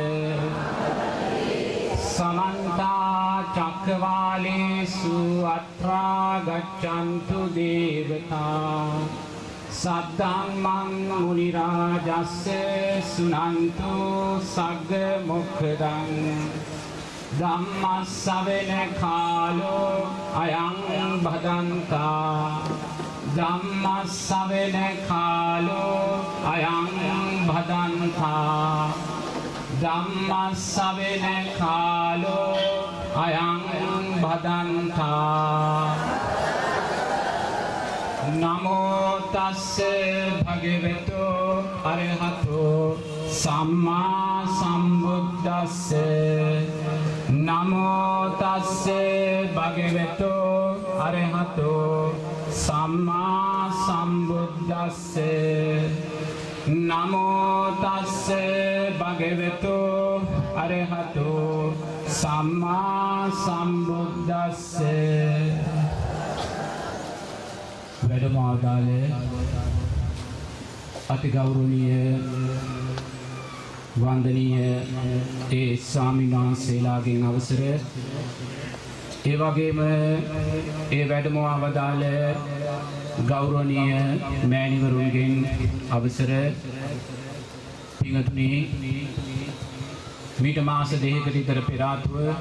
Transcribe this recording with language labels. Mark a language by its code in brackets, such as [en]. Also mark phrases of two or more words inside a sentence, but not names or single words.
[pi] समन्ता चक्रवालेषु अत्रा गच्छन्तु देवता सद्धम्मं मुनिराजस्य शृण्वन्तु सग्मुखदं धम्मश्रवण कालो अयं भदन्ता धम्मश्रवण कालो अयं भदन्ता धम्मश्रवण कालो අයං භදන්තා නමෝ තස්ස භගවතු අරහතෝ සම්මා සම්බුද්දස්ස නමෝ තස්ස භගවතු අරහතෝ සම්මා සම්බුද්දස්ස නමෝ තස්ස භගවතු අරහතෝ සම්මා සම්බුද්දස්ස [si] වැඩම ආදාලේ අති ගෞරවනීය වන්දනීය ඒ ස්වාමීන් වහන්සේලාගෙන් අවසර ඒ වගේම ඒ වැඩම අවදාළ ගෞරවනීය මෑණිවරුන්ගෙන් අවසර පින්වත්නි මීට මාස දෙකකට විතර පෙර ආතුව